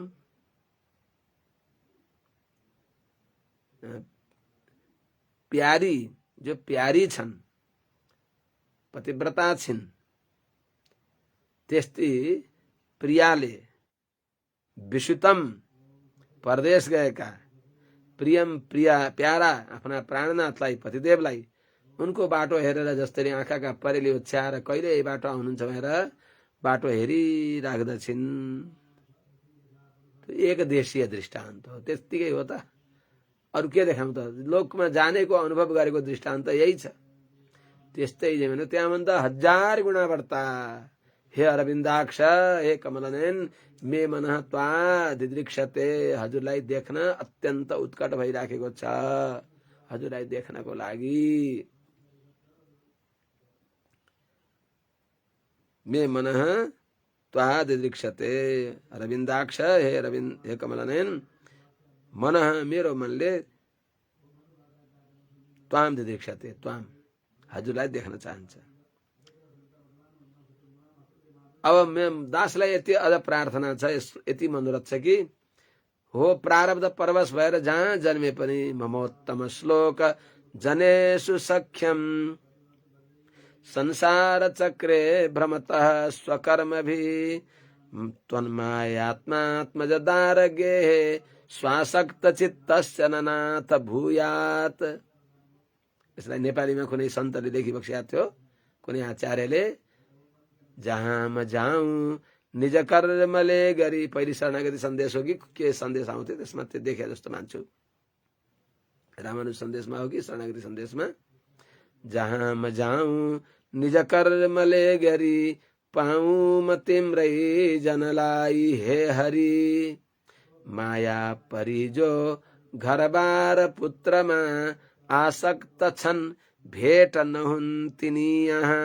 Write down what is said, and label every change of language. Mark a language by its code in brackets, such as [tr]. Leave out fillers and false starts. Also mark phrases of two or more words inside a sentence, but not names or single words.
[ne] प्यारी जो प्यारी छन् पतिव्रता छिन् त्यस्तै प्रियाले विषुतम परदेश गएका प्रियम प्यारा आफ्ना प्राणनाथलाई पतिदेवलाई उनको बाटो हेरेर जसरी आँखाका परेली ओछ्याएर कहिले यही बाटो आउनुहुन्छ भनेर बाटो हेरिराख्दछिन्। एक देशीय दृष्टान्त हो त्यतिकै हो त अरु के देखाउँ त लोकमा जानेको अनुभव गरेको दृष्टान्त यही छ। त्यस्तै भने त्यहाँभन्दा 1000 गुणा बढ्ता हे अरविन्दाक्ष हे कमलनयन [sa] मे मनः त्वा दिदृक्षते [ne] हजुरलाई देख्न अत्यन्त उत्कट भइराखेको छ। हजुरलाई देख्नको लागि [sa] मे मनः त्वा दिदृक्षते [ne] अरविन्दाक्ष हे कमलनयन मनः मेरो मनले [sa] त्वाम दिदृक्षते [ne] त्वाम हजुरलाई देख्न चाहन्छ। अब दासलाई यति अझ प्रार्थना छ यति मनोरथ छ कि हो प्रारब्ध परवश भएर जहाँ जन्मे पनि [sa] ममोत्तम श्लोक जनेषु सख्यम संसार चक्रे भ्रमतः स्वकर्मभि त्वन्मायात्मात्मज दारगे स्वासक्त चित्तस्य ननाथ भूयात। [ne] यसलाई नेपालीमा कुनै सन्तले लेखिबक्सेको थियो कुनै आचार्यले जहाँ म जाऊँ निज कर्मले गरी पहिले शरणागति सन्देश हो कि के सन्देश आउँथ्यो त्यसमा त्यो देखे जस्तो मान्छु रामानुज सन्देशमा हो कि शरणागति सन्देशमा जहाँ म जाऊँ निज कर्मले गरी पाऊँ म तिम्रै जनलाई हे हरि माया परिजो घरबार पुत्रमा आसक्त छन् भेट नहुन् तिनी यहाँ।